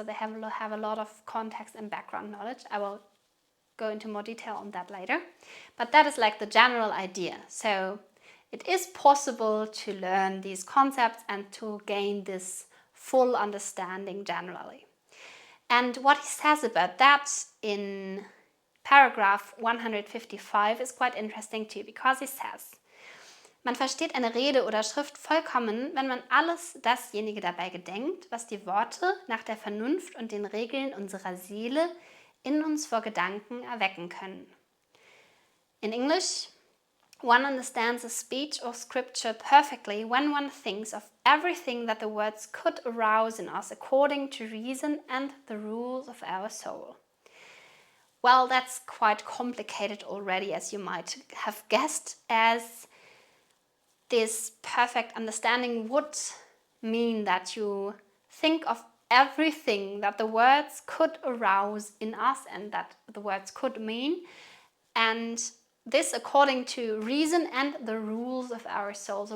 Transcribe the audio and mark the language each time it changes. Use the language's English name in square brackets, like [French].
[English] So they have a lot of context and background knowledge. I will go into more detail on that later. But that is like the general idea. So it is possible to learn these concepts and to gain this full understanding generally. And what he says about that in paragraph 155 is quite interesting too, because he says, [German] man versteht eine Rede oder Schrift vollkommen, wenn man alles dasjenige dabei gedenkt, was die Worte nach der Vernunft und den Regeln unserer Seele in uns vor Gedanken erwecken können. [English] In English, One understands a speech or scripture perfectly when one thinks of everything that the words could arouse in us according to reason and the rules of our soul. Well, that's quite complicated already, as you might have guessed, as this perfect understanding would mean that you think of everything that the words could arouse in us and that the words could mean, and this according to reason and the rules of our soul.